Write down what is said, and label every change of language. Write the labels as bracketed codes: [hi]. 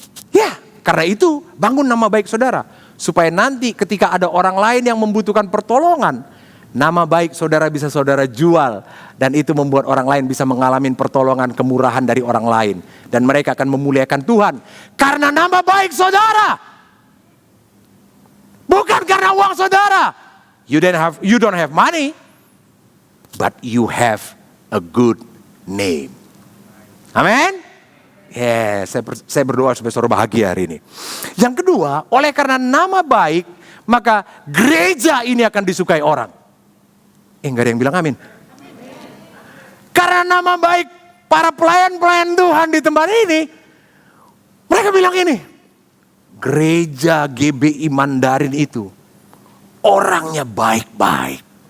[id] Ya, karena itu bangun nama baik saudara. Supaya nanti ketika ada orang lain yang membutuhkan pertolongan, nama baik saudara bisa saudara jual. Dan itu membuat orang lain bisa mengalami pertolongan, kemurahan dari orang lain. Dan mereka akan memuliakan Tuhan. Karena nama baik saudara. Bukan karena uang saudara. [en] You don't have money, but you have a good name. [id] Amin. Saya berdoa supaya saudara bahagia hari ini. Yang kedua, oleh karena nama baik, maka gereja ini akan disukai orang. Enggak ada yang bilang amin. Karena nama baik para pelayan-pelayan Tuhan di tempat ini, mereka bilang ini, gereja GBI Mandarin itu orangnya baik-baik.